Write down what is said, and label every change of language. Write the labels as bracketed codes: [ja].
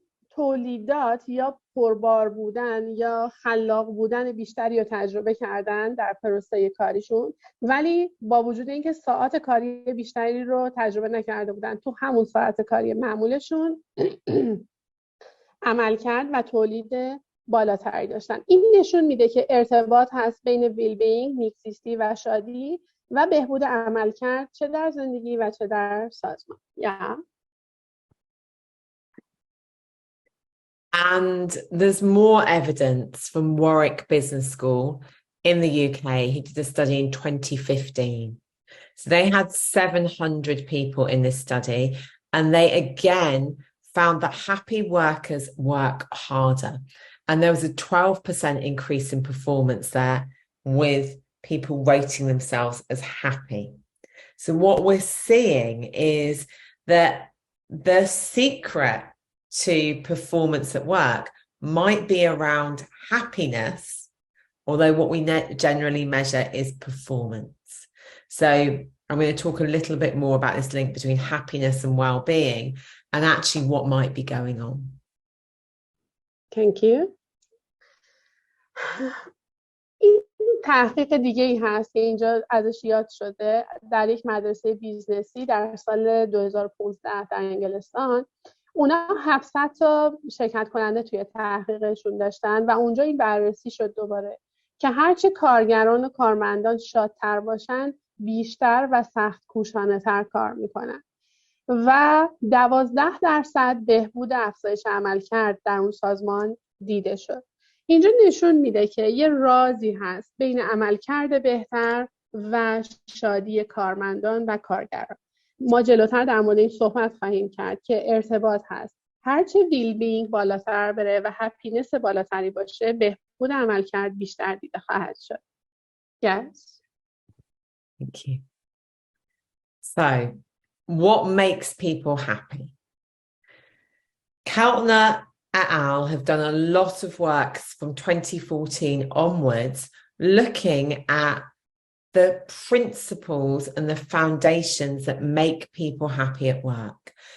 [fa] تولیدات یا پربار بودن یا خلاق بودن بیشتری رو تجربه کردن در پروسه کاریشون، ولی با وجود اینکه ساعات کاری بیشتری رو تجربه نکرده بودن، تو همون ساعت کاری معمولشون عملکرد و تولید بالاتری داشتن. این نشون میده که ارتباط هست بین ویل بینگ، نیکزیستی و شادی و بهبود عملکرد، چه در زندگی و چه در سازمان. [en] And there's more evidence from Warwick Business School in the UK. He did a study in 2015. So they had 700 people in this study, and they again found that happy workers work harder. And there was a 12% increase in performance there, with people rating themselves as happy. So what we're seeing is that the secret to performance at work might be around happiness, although what we generally measure is performance. So I'm going to talk a little bit more about this link between happiness and well-being and actually what might be going on. Thank you. [fa] این تحقیق دیگه ای هست که اینجا ازش یاد شده در یک مدرسه بیزنسی در سال 2015 در انگلستان. اونا 700 تا شرکت کننده توی تحقیقشون داشتن و اونجا این بررسی شد دوباره که هرچه کارگران و کارمندان شادتر باشن، بیشتر و سخت کوشانه تر کار میکنن و 12% بهبود افزایش عملکرد در اون سازمان دیده شد. اینجا نشون میده که یه رازی هست بین عملکرد بهتر و شادی کارمندان و کارگران. ما جلوتر در مورد این صحبت خواهیم کرد که ارتباط هست. هرچه ویل بینگ بالاتر بره و هپینس بالاتری باشه، بهبود عملکرد بیشتر دیده خواهد شد. [en] Yes. Thank you. So, what makes people happy? Keltner et al. Have done a lot of work from 2014 onwards looking at the principles and the foundations that make people happy at work.